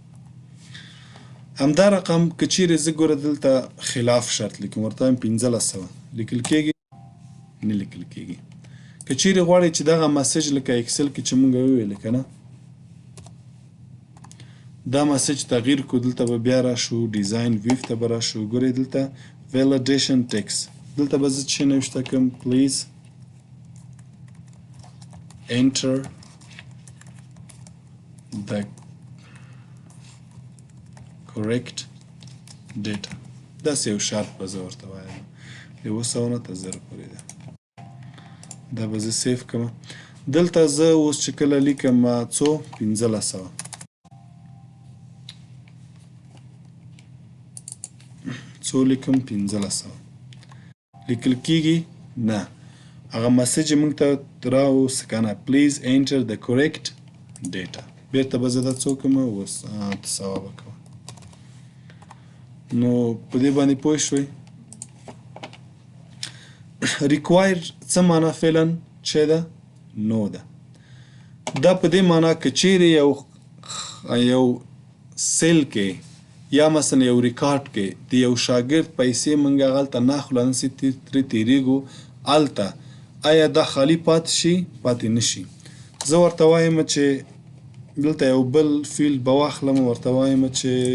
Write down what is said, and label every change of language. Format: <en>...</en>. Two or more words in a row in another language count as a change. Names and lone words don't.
<ps>همدا رقم که چیرې زه ګوره دلته خلاف شرط لیکم، ورته وایم 1500 لیکل کېږي، نه لیکل کېږي. که چیرې غواړئ چې دغه مسیج لکه اکسل کې چې مونږ وویل که نه دا مسج تغییر کو دلته به بیا راشو</ps> <en>design view</en> <ps>ته به راشو ګورئ دلته</ps> <en>validation text</en> <ps>دلته به زه څه نوشته کړم</ps> <en>please enter the correct data</en> <ps>داسې یو شرط به زه ورته وایم د 200 نه تر 0 پورې ده دا به زه سیف کړم دلته زه اوس چې کله لیکم څو 1500 څو لیکم 1500 لیکل کیږي نه هغه مسج موږ ته راوست کنه</ps> <en>please enter the correct data</en> <ps>بیرته به زه دا څو کوم اوس تصواب کوم نو په دې باندې پوه شوئ required څه معنا فعلا چې ده نو ده دا په دې معنا که چیرې یو سیل کې یا مثلا یو ریکارډ کې د یو شاګرد پیسې موږ هغلته ناخلو نسي ترې تېرېږو هلته آیا دا خالي پاتې شي پاتې نه شي زه ورته وایم چې دلته یو بل فیلډ به واخلم ورته وایم چې</ps>